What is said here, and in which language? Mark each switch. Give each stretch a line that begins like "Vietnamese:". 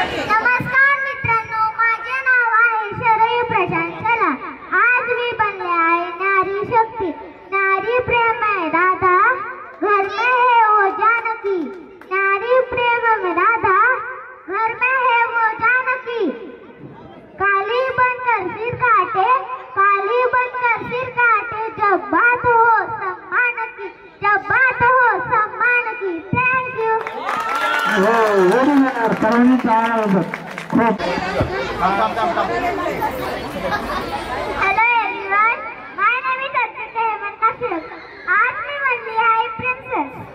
Marathi: नमस्कार मित्रांनो, माझे नाव आहे शरयू प्रशांत चला. आज मी बनले आहे नारी शक्ती.
Hindi: नारी प्रेम है दादा, घर में है वो जानकी. नारी प्रेम में दादा, घर में है वो जानकी. काली बनकर सिर काटे, काली बनकर सिर काटे. जब बात हो सम्मान की, जब बात हो सम्मान की. Thank you.
Marathi: सर्वांनी टाळा वाजवतात. खूप
English: Hello everyone, my name is Archita Hemant Kashyap.
Marathi: आज मी बनली आहे princess.